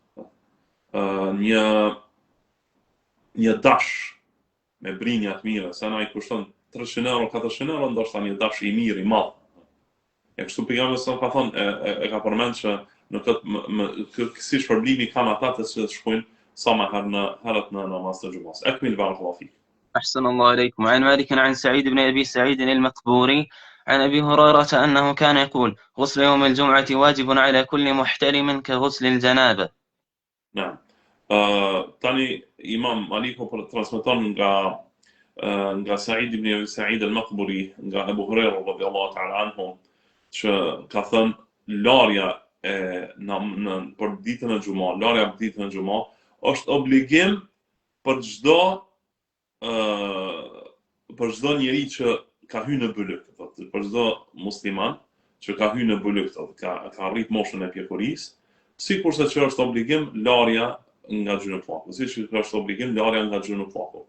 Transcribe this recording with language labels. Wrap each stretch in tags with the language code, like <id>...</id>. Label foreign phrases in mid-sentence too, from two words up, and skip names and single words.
<sq>Një dash me brinja të mira, sa ai kushton 300 euro, 400 euro, ndoshta një dash i mirë, i madh. E kështu pejgamberi sa ka thonë, e ka përmend që në këtë si shpërblimi kanë ata që shkojnë sa më herët në namaz të xhumas.</sq> <ar>أكمل بارك الله فيك. أحسن الله إليكم. عن مالك عن سعيد بن أبي سعيد المقبوري عن أبي هريرة أنه كان يقول غسل يوم الجمعة واجب على كل محتلم كغسل الجنابة. نعم.</ar> <sq>Tani Imam Maliku transmeton nga Said ibn Abi Said al-Maqburi, nga Abu Huraira</sq> <ar>رضي الله تعالى عنه,</ar> <sq>që ka thënë larja për ditën e xumës, larja për ditën e xumës është obligim për çdo njeri që ka hyrë në byllëk, për çdo musliman që ka hyrë në byllëk, ka arrit moshën e pjekurisë, sikurse që është obligim larja nga gjunëfllaku, siç është obligim larja nga gjunëfllaku.</sq>